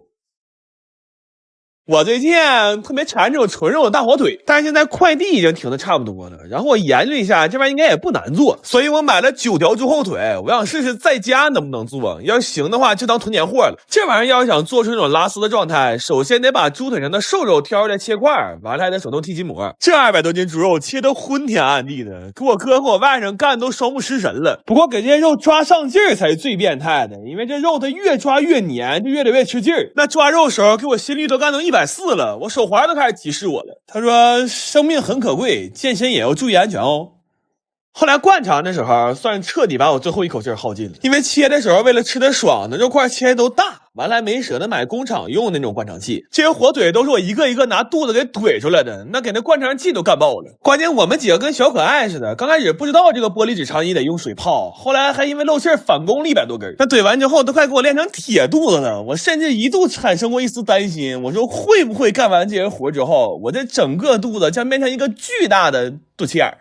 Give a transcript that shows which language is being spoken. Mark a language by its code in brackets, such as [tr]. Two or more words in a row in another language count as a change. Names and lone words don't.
[zh] 我最近特別馋这種純肉的大火腿，但是現在快遞已經停的差不多了，然後我研究一下，這玩意應該也不難做，所以我買了9條豬後腿，我想試試在家能不能做，要是行的話就當囤年貨了。這玩意要是想做出那種拉絲的狀態，首先得把豬腿上的瘦肉挑出來切塊，完了還得手動剔筋膜。這200多斤豬肉切得昏天暗地的，給我哥和我外甥幹都双目失神了。不過給這些肉抓上勁兒才是最變態的，因為這肉它越抓越黏，就越得越吃勁兒。那抓肉時候給我心率都幹到140了，我手环都開始提示我了。他說生命很可貴，健身也要注意安全哦。後來灌腸的時候算徹底把我最後一口氣耗盡了，因為切的時候為了吃得爽，那肉塊切的都大，完了還沒捨得買工廠用的那種灌腸器，這些火腿都是我一個一個拿肚子給怼出來的，那給那灌腸器都幹爆了。關鍵我們幾個跟小可愛似的，剛開始不知道這個玻璃紙腸衣得用水泡，後來還因為漏氣返工了100多根，那懟完之後都快給我練成鐵肚子了，我甚至一度產生過一絲擔心，我說會不會幹完這些活之後，我這整個肚子將變成一個巨大的肚臍眼。